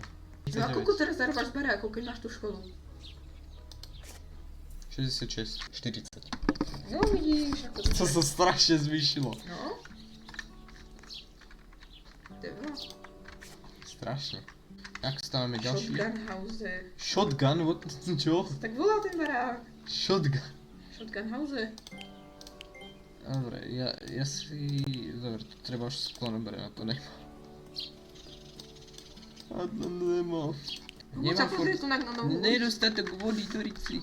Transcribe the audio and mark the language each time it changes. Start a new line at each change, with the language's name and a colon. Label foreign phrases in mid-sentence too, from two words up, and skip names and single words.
Slovak: No a koľko teraz zarábaš z barákov, keď máš tú školu? 66, 40. No vidíš, ako To sa strašne zvýšilo. No. Dobra. Strašne. Jak stávame ďalší?
English: Shotgun house. Shotgun? What?
Slovak: Čo? Tak volá ten barák. Shotgun.
English: Shotgun house.
Slovak: Dobre, ja si... Dobre, tu treba už sklo, dobre, na to nemám. A to nemám. Poď sa pozrieť tu na novú ulicu. Nedostatok vody, Torici.